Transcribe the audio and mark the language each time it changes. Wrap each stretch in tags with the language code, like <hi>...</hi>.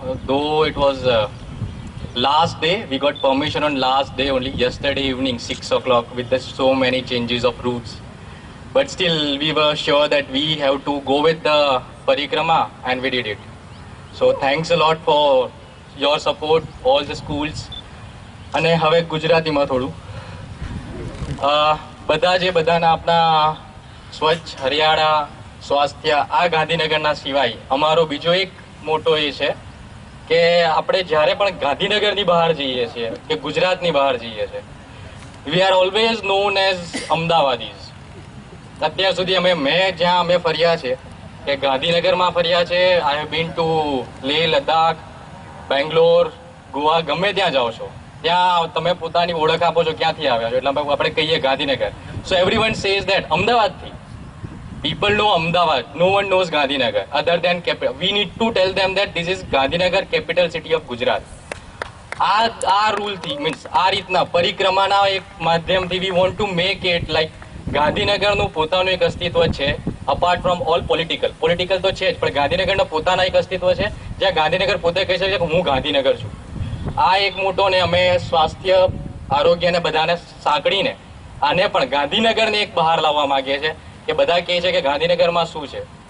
<en>Though it was last day, we got permission on last day only, yesterday evening 6 o'clock with so many changes of routes. But still, we were sure that we have to go with the parikrama and we did it. So thanks a lot for your support, all the schools.</en> <gu>અને હવે ગુજરાતીમાં થોડું બધા જે બધાના આપણા સ્વચ્છ હરિયાળા સ્વાસ્થ્ય આ ગાંધીનગરના સિવાય અમારો બીજો એક મોટો એ છે કે આપણે જ્યારે પણ ગાંધીનગરની બહાર જઈએ છીએ કે ગુજરાતની બહાર જઈએ છીએ, we are always known as અમદાવાદીઝ. અત્યાર સુધી મેં જ્યાં અમે ફર્યા છે કે ગાંધીનગરમાં ફર્યા છે, I have been two Leh, Ladakh, Bangalore, Goa, ગમે ત્યાં જાઓ છો ત્યાં તમે પોતાની ઓળખ આપો છો ક્યાંથી આવ્યા છો, એટલે આપણે કહીએ ગાંધીનગર.</gu> <en>So everyone says that અમદાવાદથી. People know Ahmedabad. No one knows Gandhinagar other than capital. We need to tell them that this is Gandhinagar, capital city of Gujarat.</en> <gu>આ રૂલ થી મીન્સ આ રીતના પરિક્રમાના એક માધ્યમથી we want to make it like ગાંધીનગરનું પોતાનું એક અસ્તિત્વ છે અપાર્ટ ફ્રોમ ઓલ પોલિટિકલ તો છે જ, પણ ગાંધીનગરનો પોતાના એક અસ્તિત્વ છે જ્યાં ગાંધીનગર પોતે કહી શકે કે હું ગાંધીનગર છું. આ એક મોટો ને અમે સ્વાસ્થ્ય આરોગ્યને બધાને સાંકળીને આને પણ ગાંધીનગરને એક બહાર લાવવા માંગીએ છીએ કે બધા કહે છે કે ગાંધીનગરમાં શું છે.</gu>